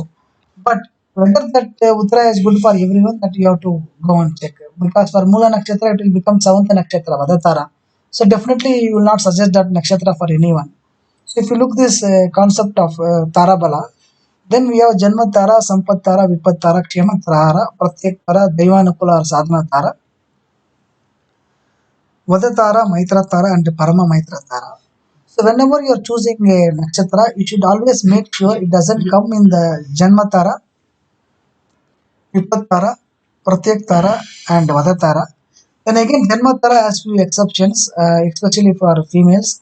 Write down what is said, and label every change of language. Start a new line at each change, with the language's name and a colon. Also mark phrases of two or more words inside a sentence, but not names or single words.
English: But whether that uttara is good for everyone, that you have to go and check, because for mula nakshatra it will become seventh nakshatra vadatara. So definitely you will not suggest that nakshatra for anyone. So if you look this concept of tarabala, then we have Janma Tara, Sampat Tara, Vipat Tara, Kshema Tara, Pratyek Tara, Devanukula or Sadhana Tara. Vadatara, Maitratara, and Parama Maitratara. So whenever you are choosing a nakshatra, you should always make sure it doesn't come in the Janmatara, Vipattara, Pratyaktara, and Vadatara. Then again, Janmatara has few exceptions, especially for females.